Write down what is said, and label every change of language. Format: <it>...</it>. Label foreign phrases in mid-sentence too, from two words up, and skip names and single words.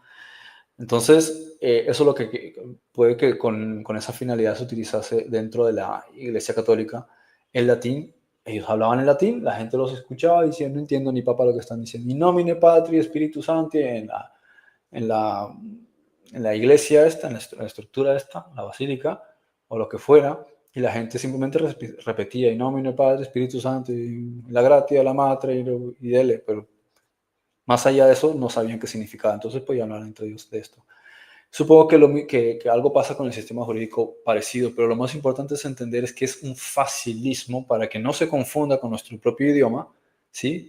<es>Entonces, eso es lo que puede que con esa finalidad se utilizase dentro de la Iglesia Católica El latín, ellos hablaban en latín, la gente los escuchaba diciendo, no entiendo ni papa lo que están diciendo.</es> <la>In nomine Patri, Spiritus Sancti,</la> <es>en la, en la iglesia esta, en la estructura esta, la basílica, o lo que fuera, y la gente simplemente repetía,</es> <la>in nomine</la> <es>Padre, Espíritu Santo, y la gratia, la madre, y dele, pero más allá de eso no sabían qué significaba, entonces podían hablar entre ellos de esto. Supongo que algo pasa con el sistema jurídico parecido, pero lo más importante es entender es que es un facilismo para que no se confunda con nuestro propio idioma, ¿sí?</es>